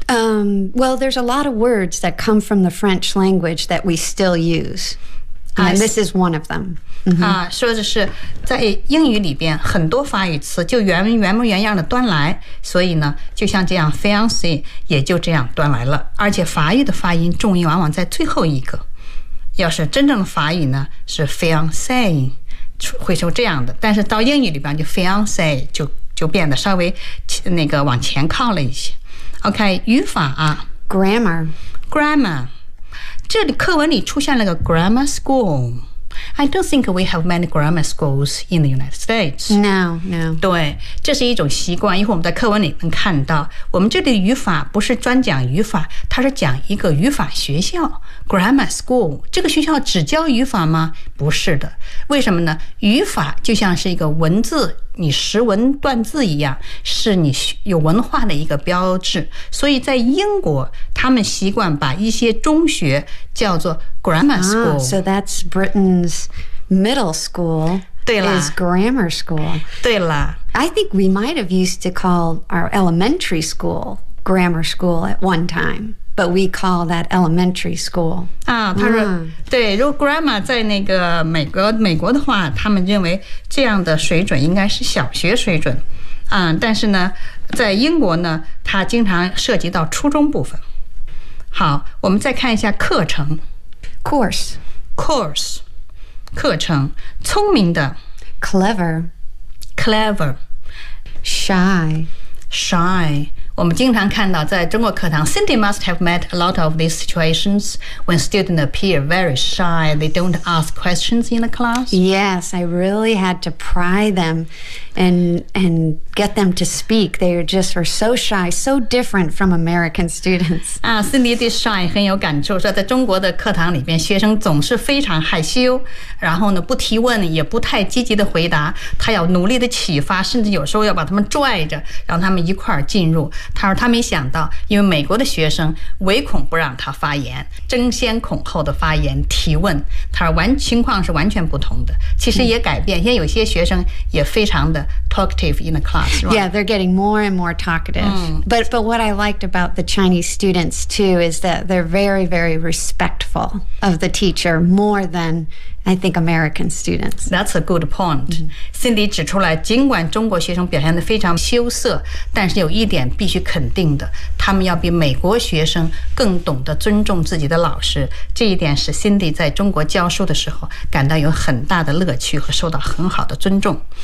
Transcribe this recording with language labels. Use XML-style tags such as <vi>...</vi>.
<en>Well, there's a lot of words that come from the French language that we still use And this is one of them、 mm-hmm.</en> <zh>说的是在英语里边很多法语词就原模原样的端来所以呢就像这样 Fiancé 也就这样端来了而且法语的发音重音往往在最后一个要是真正的法语呢是 fiancé 会说这样的但是到英语里边就 fiancé 就变得稍微那个往前靠了一些 OK 语法啊</zh> <en>Grammar</en> <zh>grammar. 这里课文里出现了个 grammar school.</zh> <en>I don't think we have many grammar schools in the United States. No, no.</en> <zh>对，这是一种习惯，一会儿我们在课文里能看到。我们这里的语法不是专讲语法，它是讲一个语法学校 grammar school. 这个学校只教语法吗？不是的。为什么呢？语法就像是一个文字，你识文断字一样，是你有文化的一个标志。所以在英国，他们习惯把一些中学叫做 grammar school。</zh> <en>Ah, so that's Britain's middle school.</en> <zh>对了</zh> <en>is grammar school.</en> <zh>对了</zh> <en>I think we might have used to call our elementary school grammar school at one time. But we call that elementary school.</en> <zh>啊，他说，对，如果 grammar 在那个美国的话，他们认为这样的水准应该是小学水准。嗯，但是呢，在英国呢，它经常涉及到初中部分。好，我们再看一下课程</zh> <en>，course，</en> <zh>课程，聪明的</zh> <en>，clever， shy。</en> <zh>我们经常看到在中国课堂</zh> <en>Cindy must have met a lot of these situations when students appear very shy. They don't ask questions in the class. Yes, I really had to pry them and get them to speak. They just were so shy, so different from American students.</en> <zh>Cindy 对 shy 很有感触，说在中国的课堂里面学生总是非常害羞，然后呢不提问也不太积极的回答，他要努力的启发，甚至有时候要把他们拽着让他们一块儿进入。他说他没想到，因为美国的学生唯恐不让他发言，争先恐后的发言提问。他说完情况是完全不同的，其实也改变。现在有些学生也非常的</zh> <en>talkative in the class. Right? Yeah, they're getting more and more talkative. But what I liked about the Chinese students too is that they're very very respectful of the teacher more than. I think American students. That's a good point.</en> <zh>Cindy 指出来，尽管中国学生表现得非常羞涩，但是有一点必须肯定的，他们要比美国学生更懂得尊重自己的老师。这一点使 Cindy 在中国教书的时候感到有很大的乐趣和受到很好的尊重。</zh>